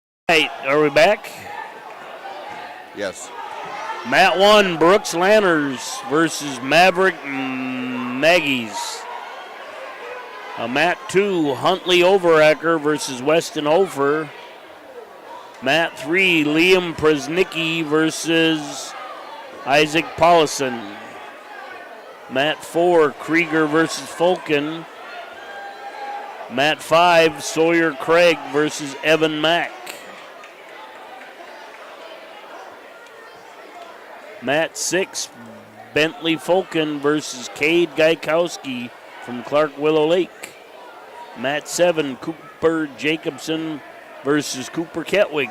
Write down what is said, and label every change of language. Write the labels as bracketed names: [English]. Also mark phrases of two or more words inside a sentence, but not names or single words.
[English] Hey, are we back? Yes. Mat 1, Brooks Lanners versus Maverick Maggies. Mat 2, Huntley Overacker versus Weston Ophir. Mat 3, Liam Presnicki versus Isaac Paulison. Mat 4, Krieger versus Fulkin. Mat 5, Sawyer Craig versus Evan Mack. Mat 6, Bentley Fulkin versus Cade Gaikowski from Clark Willow Lake. Mat 7, Cooper Jacobson versus Cooper Ketwig.